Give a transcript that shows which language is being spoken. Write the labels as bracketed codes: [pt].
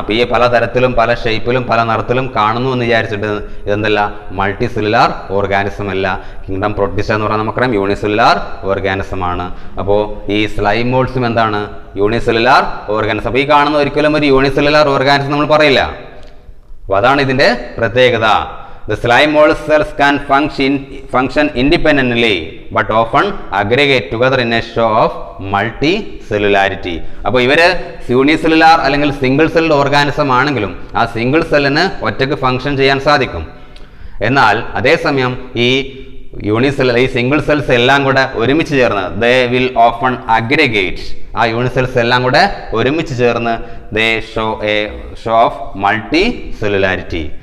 [ml] അപ്പോൾ ഈ പല തരത്തിലും പല ഷേപ്പിലും പല നിറത്തിലും കാണുന്നു എന്ന് വിചാരിച്ചിട്ട് ഇതെന്തല്ല മൾട്ടി സെല്ലുലാർ ഓർഗാനിസം അല്ല. കിങ്ഡം പ്രൊട്ടിസ്റ്റ എന്ന് പറഞ്ഞാൽ നമുക്കറിയാം യൂണിസെല്ലുലാർ ഓർഗാനിസം ആണ്. അപ്പോൾ ഈ സ്ലൈം മോൾസും എന്താണ്? Unicellular organism. അപ്പോൾ ഈ കാണുന്ന ഒരിക്കലും ഒരു യൂണിസെല്ലുലാർ ഓർഗാനിസം നമ്മൾ പറയില്ല. അപ്പോൾ അതാണ് ഇതിൻ്റെ പ്രത്യേകത. [en] The slime mold cells can function independently but often aggregate together in a show of multicellularity. [ml] അപ്പോൾ ഇവര് യൂണിസെല്ലുലാർ അല്ലെങ്കിൽ സിംഗിൾ സെൽ ഓർഗാനിസം ആണെങ്കിലും ആ സിംഗിൾ സെല്ലിന് ഒറ്റയ്ക്ക് ഫംഗ്ഷൻ ചെയ്യാൻ സാധിക്കും. എന്നാൽ അതേസമയം ഈ സിംഗിൾ സെൽസ് എല്ലാം കൂടെ ഒരുമിച്ച് ചേർന്ന് [en] They will often aggregate. [ml] ആ യൂണിസെൽസ് എല്ലാം കൂടെ ഒരുമിച്ച് ചേർന്ന് [en] They show of multicellularity.